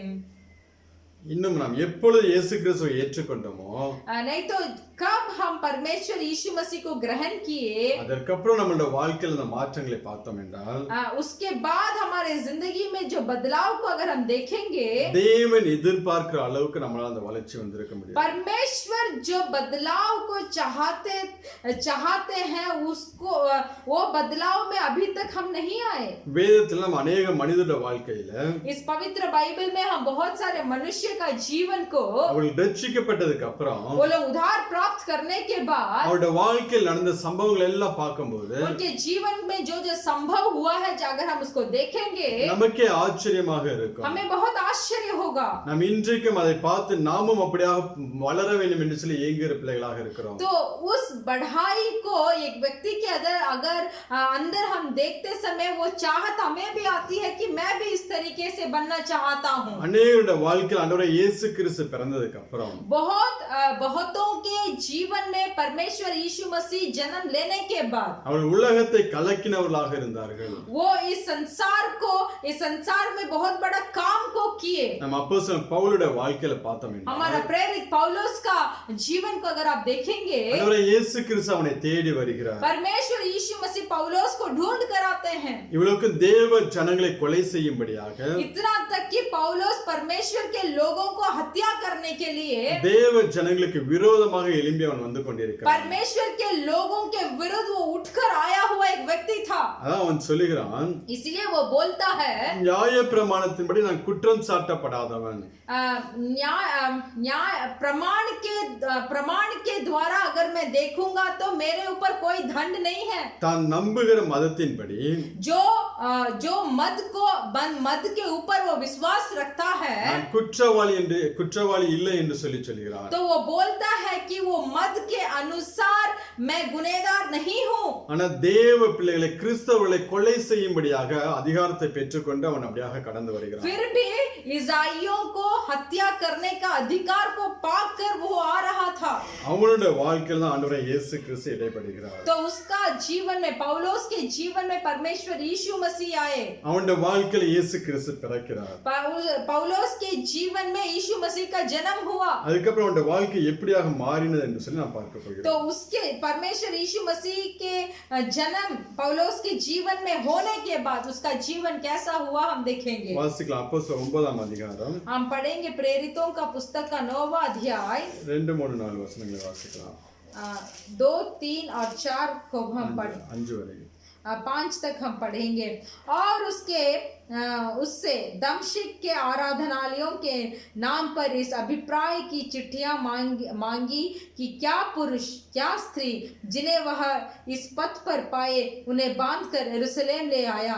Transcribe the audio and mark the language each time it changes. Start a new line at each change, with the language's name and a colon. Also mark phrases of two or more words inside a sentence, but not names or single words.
Tamil: இன்னும் நாம் எப்பொழுது இயேசு கிறிஸ்துவை ஏற்றுக்கொண்டோமோ,
Hindi: नहीं तो कब हम परमेश्वर यीशु मसीह को ग्रहण किए,
Tamil: அதற்கப்புறம் நம்மளுடைய வாழ்க்கையில அந்த மாற்றங்களை பார்த்தோம் என்றால்,
Hindi: उसके बाद हमारे जिंदगी में जो बदलाव को अगर हम देखेंगे,
Tamil: தேவன் எதிர்பார்க்கிற அளவுக்கு நம்மளால அந்த வளர்ச்சி வந்திருக்க முடியும்.
Hindi: परमेश्वर जो बदलाव को चाहते हैं उसको वो बदलाव में अभी तक हम नहीं आए।
Tamil: வேதத்துல நம்ம अनेक மனிதருடைய வாழ்க்கையில
Hindi: इस पवित्र बाइबल में हम बहुत सारे मनुष्य का जीवन को,
Tamil: அவர்கள் ரட்சிக்கப்பட்டதுக்கு அப்புறம்
Hindi: वो लोग उद्धार प्राप्त करने के बाद
Tamil: அவருடைய வாழ்க்கையில் நடந்த சம்பவங்கள் எல்லாம் பார்க்கும்போது
Hindi: उनके जीवन में जो जो संभव हुआ है, अगर हम उसको देखेंगे
Tamil: நமக்கே ஆச்சரியமாக இருக்கும்.
Hindi: हमें बहुत आश्चर्य होगा।
Tamil: நாம் இன்றைக்கும் அதை பார்த்து நாமும் அப்படியாக வளர வேண்டும் என்று சொல்லி ஏங்குகிற பிள்ளைகளாக இருக்கிறோம்.
Hindi: तो उस बढ़ाई को एक व्यक्ति के अंदर हम देखते समय वो चाहत हमें भी आती है कि मैं भी इस तरीके से बनना चाहता हूँ।
Tamil: அநேகருடைய வாழ்க்கையில் ஆண்டவரே இயேசு கிறிஸ்து பிறந்ததுக்கு அப்புறம்
Hindi: बहुतों के जीवन में परमेश्वर यीशु मसीह जन्म लेने के बाद
Tamil: அவர்கள் உலகத்தை கலக்கினவர்களாக இருந்தார்கள்.
Hindi: वो इस संसार में बहुत बड़ा काम को किए।
Tamil: நம்ம அப்போஸ்தலன் பவுலுடைய வாழ்க்கையில பார்த்தோம் என்றால்,
Hindi: हमारा प्रेरित पौलुस का जीवन को अगर आप देखेंगे,
Tamil: ஆண்டவரே இயேசு கிறிஸ்து அவனை தேடி வருகிறார்.
Hindi: परमेश्वर यीशु मसीह पौलुस को ढूंढ कर आते हैं।
Tamil: இவளுக்கு தேவ ஜனங்களை கொலை செய்யும்படியாக,
Hindi: इतना तक कि पौलुस परमेश्वर के लोगों को हत्या करने के लिए
Tamil: தேவ ஜனங்களுக்கு விரோதமாக எழும்பி அவன் வந்து கொண்டிருக்கிறான்.
Hindi: परमेश्वर के लोगों के विरुद्ध वो उठकर आया हुआ एक व्यक्ति था।
Tamil: அதான் அவன் சொல்லுகிறான்,
Hindi: इसलिए वो बोलता है,
Tamil: நியாய பிரமாணத்தின்படி நான் குற்றம் சாட்டப்படாதவன்,
Hindi: न्याय प्रमाण के द्वारा अगर मैं देखूंगा तो मेरे ऊपर कोई दंड नहीं है।
Tamil: தான் நம்புகிற மதத்தின்படி
Hindi: जो मद के ऊपर वो विश्वास रखता है,
Tamil: நான் குற்றவாளி இல்லை என்று சொல்கிறார்.
Hindi: तो वो बोलता है कि वो मद के अनुसार मैं गुनहगार नहीं हूँ।
Tamil: ஆனா தேவ பிள்ளைகளை கிறிஸ்தவர்களை கொலை செய்யும்படியாக அதிகாரத்தை பெற்றுக்கொண்டு அவன் அப்படியாக கடந்து வருகிறான்.
Hindi: फिर भी ईसाइयों को हत्या करने का अधिकार को पाकर वो आ रहा था.
Tamil: அவனுடைய வாழ்க்கையில தான் ஆண்டவராய் இயேசு கிறிஸ்து இடைப்படுகிறார்.
Hindi: तो उसका जीवन में, पौलुस के जीवन में परमेश्वर यीशु मसीह आए.
Tamil: அவனுடைய வாழ்க்கையில இயேசு கிறிஸ்து பிறக்கிறார்.
Hindi: पौलुस के जीवन में यीशु मसीह का जन्म हुआ.
Tamil: அதுக்கப்புறம் அவனுடைய வாழ்க்கை எப்படியாக மாறினது என்று சொல்லி நான் பார்க்க போகிறேன்.
Hindi: तो उसके परमेश्वर यीशु मसीह के जन्म पौलुस के जीवन में होने के बाद उसका जीवन कैसा हुआ हम देखेंगे.
Tamil: வாசிக்கலாம் அப்போஸ்தலர் 9ஆம் அதிகாரம்.
Hindi: हम पढ़ेंगे प्रेरितों का पुस्तक का 9वां अध्याय
Tamil: 2, 3, 4 வசனங்களை வாசிக்கலாம்.
Hindi: 2, 3 और 4 को हम पढ़
Tamil: 5 वரை
Hindi: 5 तक हम पढ़ेंगे. और उससे दमश्क के आराधनालयों के नाम पर इस अभिप्राय की चिट्ठियां मांगी कि क्या पुरुष क्या स्त्री जिन्हें वह इस पथ पर पाए उन्हें बांधकर यरूशलेम ले आया.